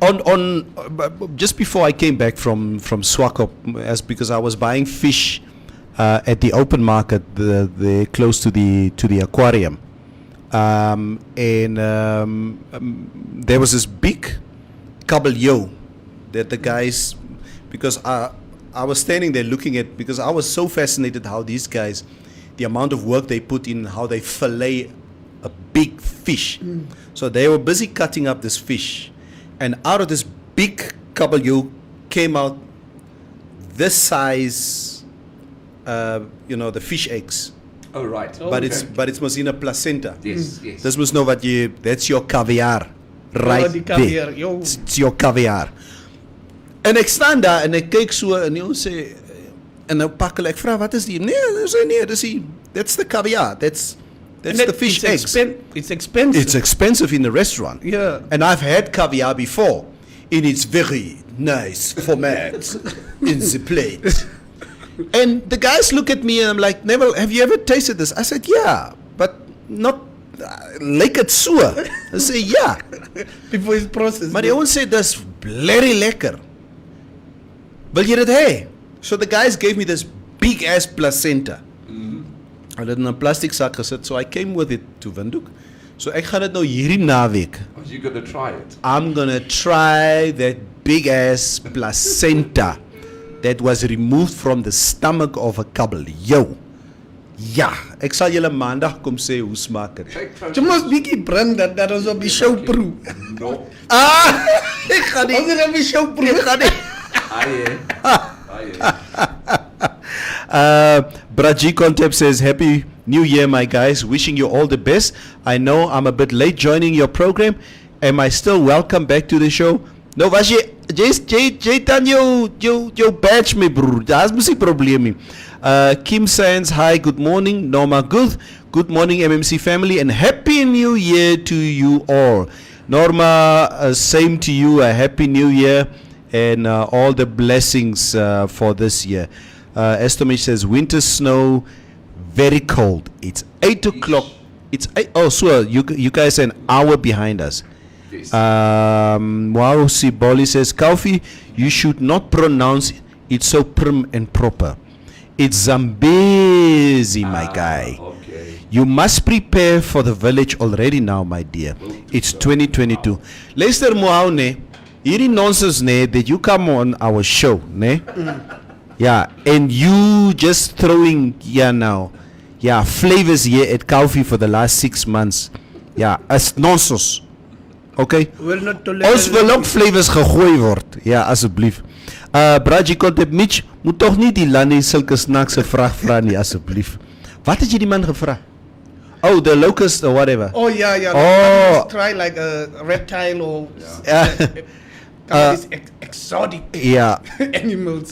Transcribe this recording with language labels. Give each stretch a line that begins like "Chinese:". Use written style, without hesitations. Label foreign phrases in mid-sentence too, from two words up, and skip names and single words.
English: On just before I came back from Swakop, as because I was buying fish at the open market, the close to the aquarium, and there was this big kabeljou that the guys, because I was standing there looking at, because I was so fascinated how these guys, the amount of work they put in, how they fillet a big fish. So they were busy cutting up this fish, and out of this big kabeljou came out this size, the fish eggs. Oh, right. But it's mos in a placenta. Yes, yes.
Afrikaans: Dis mos nou wat jy,
English: that's your caviar. Right
Afrikaans: die caviar,
English: there. yo. It's your caviar.
Afrikaans: En ek staan daar en ek kyk so en hy sê, en nou pak hulle, ek vra, wat is die? Nee, sê nee,
English: that's the caviar. That's the fish eggs. It's expensive. It's expensive in the restaurant. Yeah. And I've had caviar before, and it's very nice format in the plate. And the guys look at me and I'm like, Neville, have you ever tasted this? I said, yeah, but not like it so. I say, yeah. Before it's processed.
Afrikaans: Maar die ouens sê, dis blerry lekker. Wil jy dit hê?
English: So the guys gave me this big ass placenta.
Afrikaans: Hulle het in 'n plastic sak gesit,
English: so I came with it to Windhoek.
Afrikaans: So ek gaan dit nou hierdie naweek.
English: Oh, you're going to try it? I'm gonna try that big ass placenta that was removed from the stomach of a kabeljou.
Afrikaans: Ja, ek sal julle maandag kom sê hoe smaak dit. Jy moet bietjie bring dat ons op die show proe. No. Ek gaan nie. Ons het op die show proe. Ek gaan nie.
English: Braji Contep says, Happy New Year, my guys. Wishing you all the best. I know I'm a bit late joining your program. Am I still welcome back to the show?
Afrikaans: No, was jy dan jou badge my broer. Daar's mos 'n probleem nie.
English: Kim Sands, hi, good morning. Norma Good. Good morning, MMC family, and Happy New Year to you all. Norma, same to you. A Happy New Year and all the blessings for this year. Estomich says, winter snow, very cold. It's 8 o'clock. It's 8. Oh, so you guys are an hour behind us. Wow, Siboli says, Kaufi, you should not pronounce it so prim and proper. It's Zambezi, my guy. Okay. You must prepare for the village already now, my dear. It's 2022.
Afrikaans: Luister Moau, ne? Hierdie nonsense,
English: ne, that you come on our show, ne? Yeah, and you just throwing, flavors here at Kaufi for the last 6 months. Yeah, as nonsense. Okay? Will not tolerate.
Afrikaans: Ons wil ook flavors gegooi word. Ja, asseblief. Braji Contep Mitch, moet tog nie die Lani sulke snaakse vraag vra nie, asseblief. Wat het jy die man gevra?
English: Oh, the locust or whatever. Oh yeah. Oh. Try like a reptile or exotic animals.